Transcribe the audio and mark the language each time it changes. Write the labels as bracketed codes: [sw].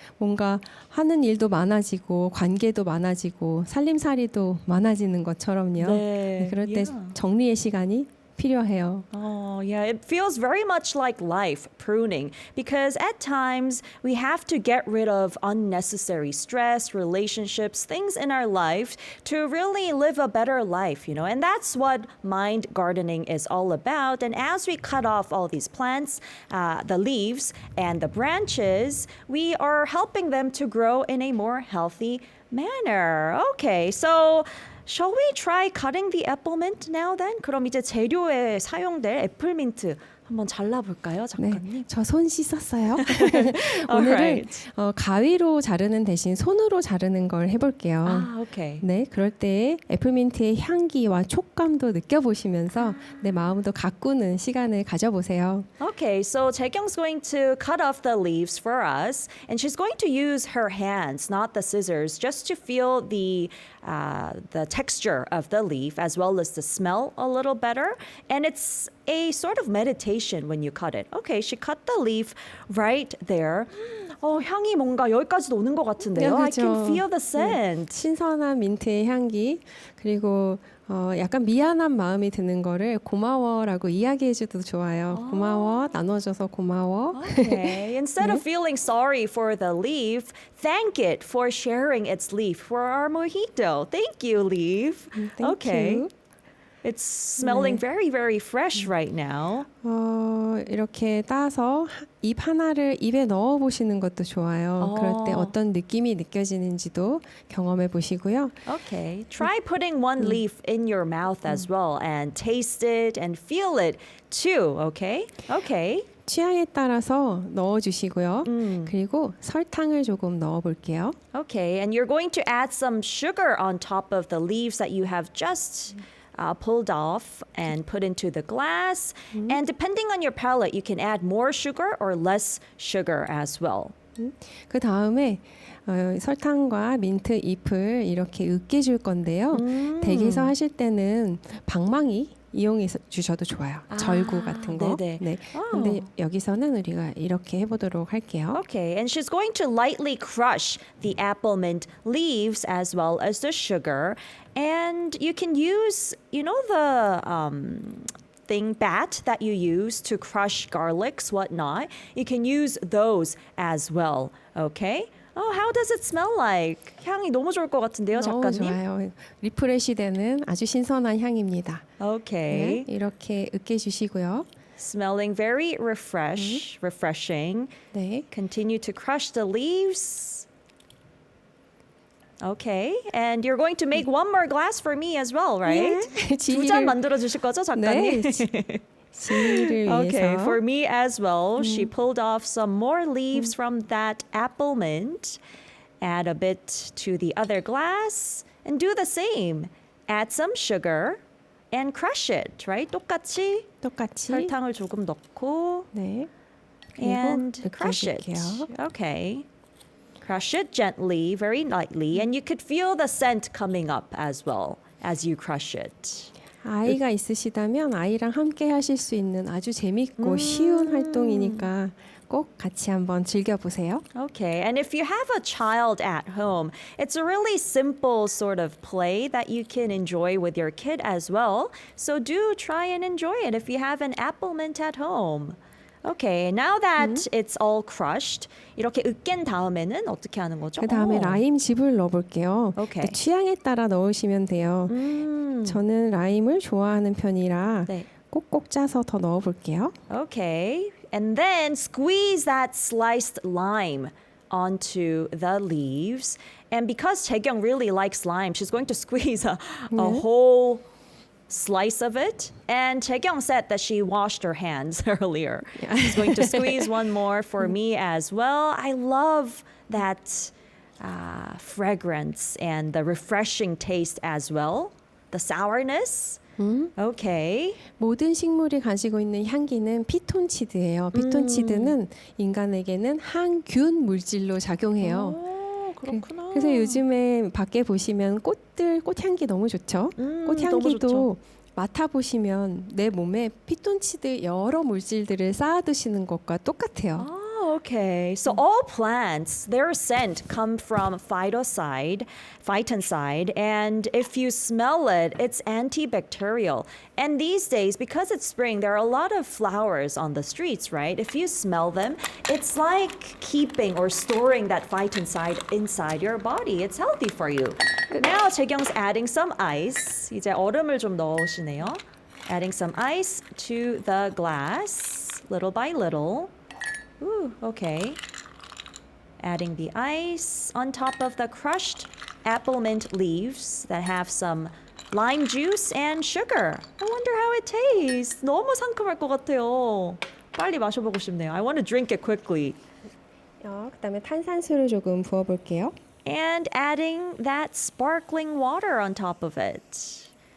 [ko] 뭔가 하는 일도 많아지고 관계도 많아지고 살림살이도 많아지는 것처럼요. 네. 그럴 때 [en] Yeah. [ko] 정리의 시간이 필요해요. [en] Oh, yeah. It feels very much like life, pruning, because at times we have to get rid of unnecessary stress, relationships, things in our life to really live a better life, and that's what mind gardening is all about. And as we cut off all these plants, the leaves and the branches, we are helping them to grow in a more healthy manner. Okay, so shall we try cutting the apple mint now then? [ko] 그럼 이제 재료에 사용될 애플민트 한번 잘라볼까요, 작가님? 네, 저 손 씻었어요. 오늘은 가위로 자르는 대신 손으로 자르는 걸 해볼게요. [en] okay. [ko] 네, 그럴 때 애플민트의 향기와 촉감도 느껴보시면서 내 마음도 가꾸는 시간을 가져보세요. [en] Okay, so Jaekyung's going to cut off the leaves for us, and she's going to use her hands, not the scissors, just to feel the texture of the leaf as well as the smell a little better. And it's a sort of meditation when you cut it. Okay, she cut the leaf right there. [ko] 향이 뭔가 여기까지도 오는 것 같은데요. [en] I can feel the scent. [ko] 신선한 민트의 향기 그리고 약간 미안한 마음이 드는 거를 고마워라고 이야기해줘도 좋아요. 고마워, 나눠줘서 고마워. [en] Okay. Instead of feeling sorry for the leaf, thank it for sharing its leaf for our mojito. Thank you, leaf. Thank okay. you. It's smelling very, very fresh right now. [ko] 이렇게 따서 잎 하나를 입에 넣어 보시는 것도 좋아요. 그럴 때 어떤 느낌이 느껴지는지도 경험해 보시고요. [en] Okay. Try putting one leaf in your mouth as well and taste it and feel it too, okay? Okay. [ko] 취향에 따라서 넣어 주시고요. 그리고 설탕을 조금 넣어 볼게요. [en] Okay, and you're going to add some sugar on top of the leaves that you have just pulled off and put into the glass. And depending on your palate, you can add more sugar or less sugar as well. [ko] 그 다음에 설탕과 민트 잎을 이렇게 으깨줄 건데요. 댁에서 하실 때는 방망이 이용해 주셔도 좋아요. 절구 같은 거. 네네. 네. 근데 여기서는 우리가 이렇게 해보도록 할게요. [en] Okay, and she's going to lightly crush the apple mint leaves as well as the sugar. And you can use, you know, the thing bat that you use to crush garlics, whatnot. You can use those as well. Okay? Oh, how does it smell like? [ko] 향이 너무 좋을 것 같은데요, 너무 작가님? 좋아요. 리프레시 되는 아주 신선한 향입니다. [en] Okay. [ko] 네, 이렇게 으깨주시고요. [en] Smelling very refreshing. [ko] 네. [en] Continue to crush the leaves. Okay, and you're going to make one more glass for me as well, right? [ko] 네. 두 잔 만들어 주실 거죠, 작가님? 네. 지희를 [en] Okay, [ko] 위해서. [en] for me as well. She pulled off some more leaves from that apple mint. Add a bit to the other glass and do the same. Add some sugar and crush it, right? [ko] 똑같이 똑같이. 설탕을 조금 넣고 네. [en] and crush it. [ko] 으깨줄게요. [en] Okay. Crush it gently, very lightly, and you could feel the scent coming up as well as you crush it. [ko] 아이가 있으시다면 아이랑 함께 하실 수 있는 아주 재밌고 쉬운 활동이니까 꼭 같이 한번 즐겨보세요. [en] Okay, and if you have a child at home, it's a really simple sort of play that you can enjoy with your kid as well. So do try and enjoy it if you have an apple mint at home. Okay, now that it's all crushed, [ko] 이렇게 으깬 다음에는 어떻게 하는 거죠? 그 다음에 라임즙을 넣어볼게요. [en] 오케이. [ko] 근데 취향에 따라 넣으시면 돼요. 저는 라임을 좋아하는 편이라 네. 꼭꼭 짜서 더 넣어볼게요. [en] Okay, and then squeeze that sliced lime onto the leaves. And because Taekyung really likes lime, she's going to squeeze a whole slice of it. And Taekyung said that she washed her hands earlier. She's going to squeeze one more for me as well. I love that fragrance and the refreshing taste as well. The sourness. Okay. [ko] 모든 식물이 가지고 있는 향기는 피톤치드예요. 피톤치드는 인간에게는 항균 물질로 작용해요. 오, 그렇구나. 그래서 요즘에 밖에 보시면 꽃향기 너무 좋죠. 너무 꽃향기도 좋죠. 맡아보시면 내 몸에 피톤치드 여러 물질들을 쌓아두시는 것과 똑같아요. [en] Oh, okay. So all plants, their scent come from phytoncide, and if you smell it, it's antibacterial. And these days, because it's spring, there are a lot of flowers on the streets, right? If you smell them, it's like keeping or storing that phytoncide inside your body. It's healthy for you. Now, Jaekyung's adding some ice. [ko] 이제 얼음을 좀 넣으시네요. [en] Adding some ice to the glass, little by little. Ooh, okay. Adding the ice on top of the crushed apple mint leaves that have some lime juice and sugar. I wonder how it tastes. [ko] 너무 상큼할 것 같아요. 빨리 마셔보고 싶네요. [en] I want to drink it quickly. [ko] 그다음에 탄산수를 조금 부어볼게요. [en] And adding that sparkling water on top of it.